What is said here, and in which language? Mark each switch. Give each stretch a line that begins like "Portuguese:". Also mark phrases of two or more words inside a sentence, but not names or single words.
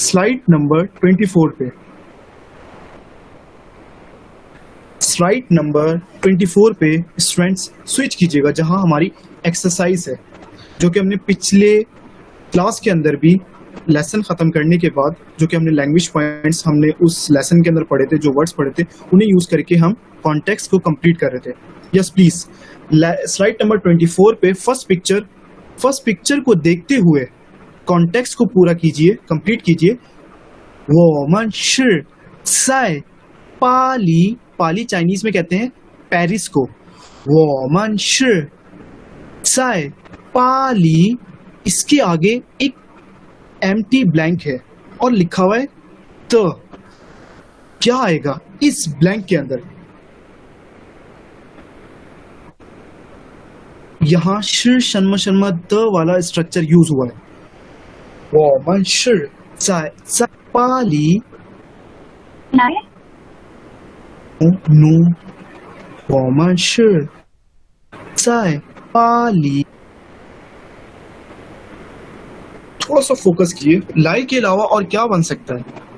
English: slide number
Hindi: 24 पे,
English: slide number
Hindi: 24 पे स्टूडेंट्स स्विच कीजिएगा, जहां हमारी एक्सरसाइज है जो कि हमने पिछले क्लास के अंदर भी लेसन खत्म करने के बाद जो कि हमने
English: language points
Hindi: हमने उस लेसन के अंदर पढ़े थे, जो वर्ड्स पढ़े थे उन्हें यूज करके हम कॉन्टेक्स्ट को कंप्लीट कर रहे थे।
English: yes please, slide number
Hindi: 24 पे
English: first picture
Hindi: को देखते हुए कॉन्टेक्स्ट को पूरा कीजिए, कंप्लीट कीजिए।
Chinese: 我们是在巴黎，巴黎
Hindi: चाइनीज में कहते हैं पेरिस को।
Chinese: 我们是在巴黎，
Hindi: इसके आगे एक एम्प्टी ब्लैंक है और लिखा हुआ है द। क्या आएगा इस ब्लैंक के अंदर? यहां श शर्मा द वाला स्ट्रक्चर यूज हुआ है।
Chinese: 我们是在巴黎。no， 我们是在巴黎。
Hindi: थोड़ा सा फोकस कीजिए। लाई के अलावा और क्या बन सकता है?